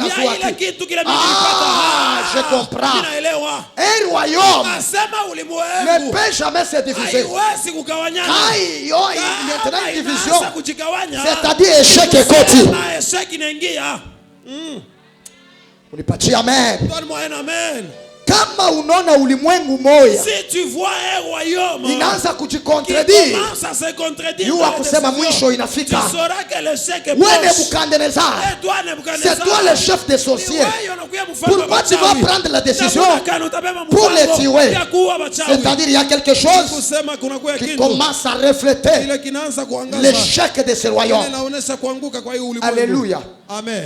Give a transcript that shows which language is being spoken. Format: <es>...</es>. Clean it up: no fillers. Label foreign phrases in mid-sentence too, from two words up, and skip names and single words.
<fr>Ah, je comprends. Un royaume ne peut jamais se diviser. Quand il y a une division, c'est-à-dire échec et côté. On n'est pas dit amen. Donne-moi un amen.</fr> <sw>Kama unaona ulimwengu moya,</sw> <fr>si tu vois un royaume</fr> <sw>inaanza kujikontredire, yuwa kusema mwisho inafika. Wewe Nebukadnezar,</sw> <fr>c'est toi le chef des sorciers. Pourquoi tu vas prendre la décision pour les tuer? C'est-à-dire il y a quelque chose qui commence à refléter l'échec de ce royaume. Alléluia. Amen.</fr>